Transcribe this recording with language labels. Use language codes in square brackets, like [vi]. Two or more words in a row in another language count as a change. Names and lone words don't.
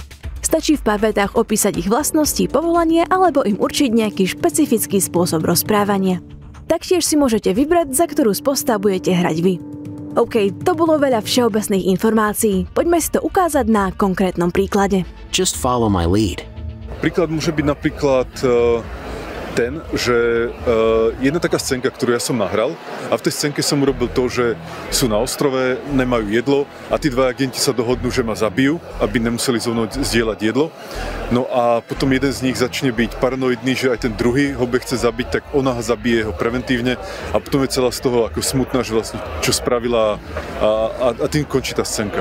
[sk] Stačí v pár vetách opísať ich vlastnosti, povolanie alebo im určiť nejaký špecifický spôsob rozprávania. Taktiež si môžete vybrať, za ktorú z postav budete hrať vy. OK, to bolo veľa všeobecných informácií. Poďme si to ukázať na konkrétnom príklade. [en] Just follow my lead. [sk] Príklad môže byť napríklad ten, že jedna taká scénka, ktorú ja som nahral a v tej scénke som urobil to, že sú na ostrove, nemajú jedlo a tí 2 agenti sa dohodnú, že ma zabijú, aby nemuseli so mnou zdieľať jedlo. No a potom jeden z nich začne byť paranoidný, že aj ten druhý ho bude chce zabiť, tak ona ho zabije ho preventívne a potom je celá z toho ako smutná, že vlastne čo spravila a tým končí tá scénka.